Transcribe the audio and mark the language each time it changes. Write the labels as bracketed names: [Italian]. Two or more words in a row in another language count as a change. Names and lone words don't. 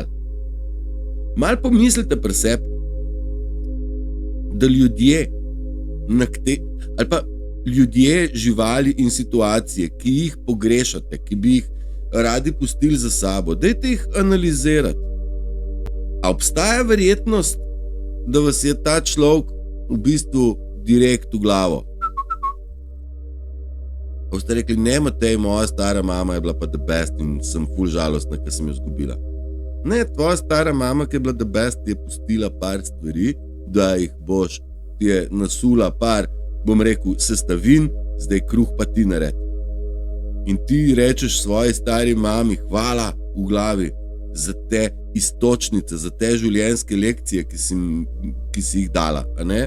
[Slovenian] Mal pomislite pri sebi, da ljudje, živali in situacije, ki jih pogrešate, ki bi jih radi pustili za sabo, dajte jih analizirati. A obstaja verjetnost, da vas je ta človek v bistvu direkt v glavo? Pa ste rekli, ne, Matej, moja stara mama je bila pa [English] the best [Slovenian] in sem ful žalostna, ker sem jo izgubila. Ne, tvoja stara mama, ki je bila [English] the best, [Slovenian] ti je pustila par stvari, da jih boš, ti je nasula par, bom rekel, sestavin, zdaj kruh pa ti naredi. In ti rečeš svoji stari mami hvala v glavi za te istočnice, za te življenjske lekcije, ki si jih dala, a ne?